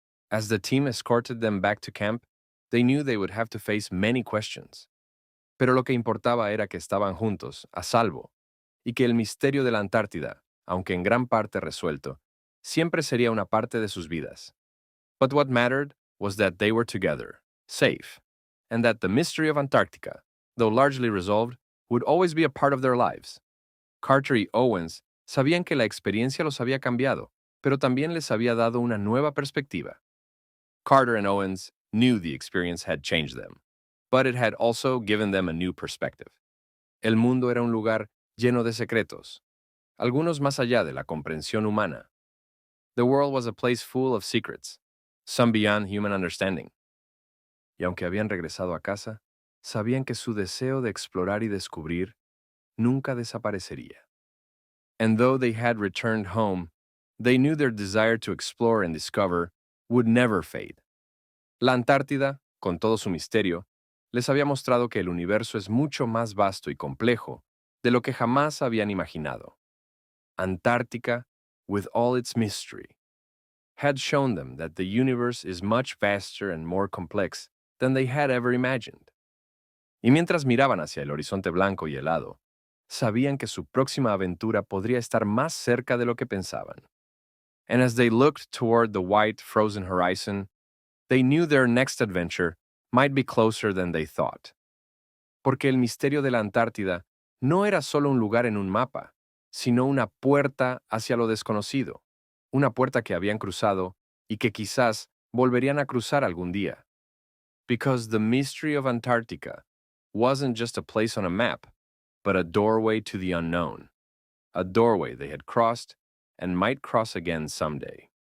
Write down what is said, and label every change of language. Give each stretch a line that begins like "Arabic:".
English: As the team escorted them back to camp, they knew they would have to face many questions.
Spanish: Pero lo que importaba era que estaban juntos, a salvo, y que el misterio de la Antártida, aunque en gran parte resuelto, siempre sería una parte de sus vidas.
English: But what mattered was that they were together, safe, and that the mystery of Antarctica, though largely resolved, would always be a part of their lives.
Spanish: Carter y Owens sabían que la experiencia los había cambiado, pero también les había dado una nueva perspectiva.
English: Carter and Owens knew the experience had changed them, but it had also given them a new perspective.
Spanish: El mundo era un lugar lleno de secretos, algunos más allá de la comprensión humana.
English: The world was a place full of secrets, some beyond human understanding.
Spanish: Y aunque habían regresado a casa, sabían que su deseo de explorar y descubrir nunca desaparecería.
English: And though they had returned home, they knew their desire to explore and discover would never fade.
Spanish: La Antártida, con todo su misterio, les había mostrado que el universo es mucho más vasto y complejo de lo que jamás habían imaginado.
English: Antártica, with all its mystery, had shown them that the universe is much vaster and more complex than they had ever imagined.
Spanish: Y mientras miraban hacia el horizonte blanco y helado, sabían que su próxima aventura podría estar más cerca de lo que pensaban.
English: And as they looked toward the white, frozen horizon, they knew their next adventure might be closer than they thought.
Spanish: Porque el misterio de la Antártida no era solo un lugar en un mapa, sino una puerta hacia lo desconocido, una puerta que habían cruzado y que quizás volverían a cruzar algún día.
English: Because the mystery of Antarctica wasn't just a place on a map, but a doorway to the unknown, a doorway they had crossed and might cross again someday.